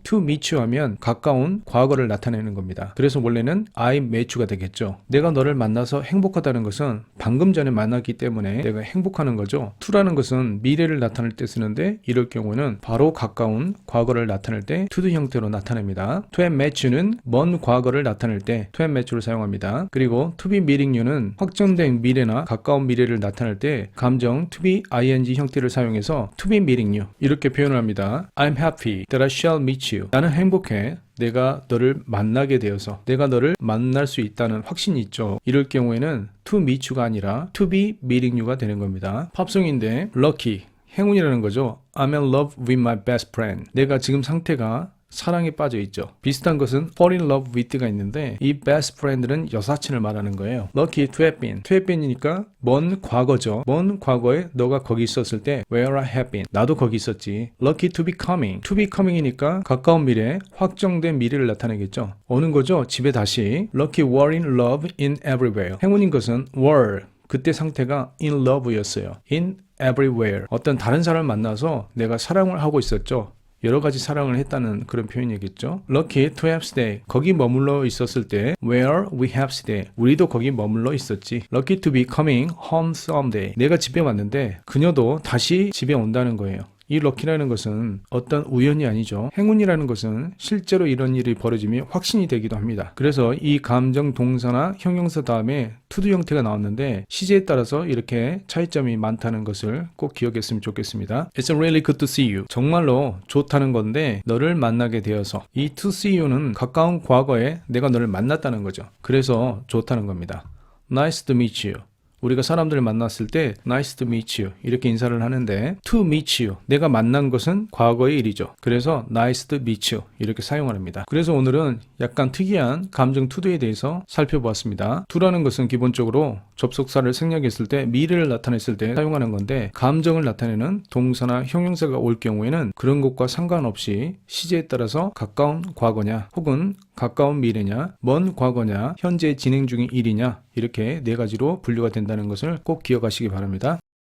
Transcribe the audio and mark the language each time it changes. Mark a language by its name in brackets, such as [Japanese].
[Korean] To meet you 하면 가까운 과거를 나타내는 겁니다. 그래서 원래는 [English] I met you [Korean] 가 되겠죠. 내가 너를 만나서 행복하다는 것은 방금 전에 만났기 때문에 내가 행복하는 거죠. to라는 것은 미래를 나타낼 때 쓰는데 이럴 경우는 바로 가까운 과거를 나타낼 때 to do 형태로 나타냅니다. to have met you는 먼 과거를 나타낼 때 to have met you를 사용합니다. 그리고 to be meeting you는 확정된 미래나 가까운 미래를 나타낼 때 감정 to be ing 형태를 사용해서 to be meeting you 이렇게 표현을 합니다. [English] I'm happy that I shall meet you. [Korean] 나는 행복해. 내가 너를 만나게 되어서 내가 너를 만날 수 있다는 확신이 있죠. 이럴 경우에는 to meet you가 아니라 to be meeting you가 되는 겁니다. 팝송인데 [English] lucky, [Korean] 행운이라는 거죠. [English] I'm in love with my best friend. [Korean] 내가 지금 상태가 사랑에 빠져 있죠. 비슷한 것은 fall in love with가 있는데 이 best friend는 여사친을 말하는 거예요. [English] lucky to have been. [Korean] to have been이니까 먼 과거죠. 먼 과거에 너가 거기 있었을 때 [English] where I have been. [Korean] 나도 거기 있었지. [English] lucky to be coming. [Korean] to be coming이니까 가까운 미래, 확정된 미래를 나타내겠죠. 오는 거죠. 집에 다시. [English] lucky were in love in everywhere. [Korean] 행운인 것은 were. 그때 상태가 in love였어요. [English] in everywhere. [Korean] 어떤 다른 사람을 만나서 내가 사랑을 하고 있었죠. 여러 가지 사랑을 했다는 그런 표현이겠죠. [English] Lucky to have stayed. [Korean] 거기 머물러 있었을 때 [English] where we have stayed. [Korean] 우리도 거기 머물러 있었지. [English] Lucky to be coming home someday. [Korean] 내가 집에 왔는데 그녀도 다시 집에 온다는 거예요. 이 럭키라는 것은 어떤 우연이 아니죠. 행운이라는 것은 실제로 이런 일이 벌어지면 확신이 되기도 합니다. 그래서 이 감정 동사나 형용사 다음에 to 형태가 나왔는데 시제에 따라서 이렇게 차이점이 많다는 것을 꼭 기억했으면 좋겠습니다. [English] It's really good to see you. [Korean] 정말로 좋다는 건데 너를 만나게 되어서 이 to see you는 가까운 과거에 내가 너를 만났다는 거죠. 그래서 좋다는 겁니다. [English] Nice to meet you. [Korean] 우리가 사람들을 만났을 때 [English] nice to meet you [Korean] 이렇게 인사를 하는데 to meet you 내가 만난 것은 과거의 일이죠. 그래서 [English] nice to meet you [Korean] 이렇게 사용합니다. 그래서 오늘은 약간 특이한 감정 to에 대해서 살펴보았습니다. to라는 것은 기본적으로 접속사를 생략했을 때 미래를 나타냈을 때 사용하는 건데 감정을 나타내는 동사나 형용사가 올 경우에는 그런 것과 상관없이 시제에 따라서 가까운 과거냐 혹은 가까운 미래냐 먼 과거냐 현재 진행 중인 일이냐 이렇게 네 가지로 분류가 된다는 것을 꼭 기억하시기 바랍니다.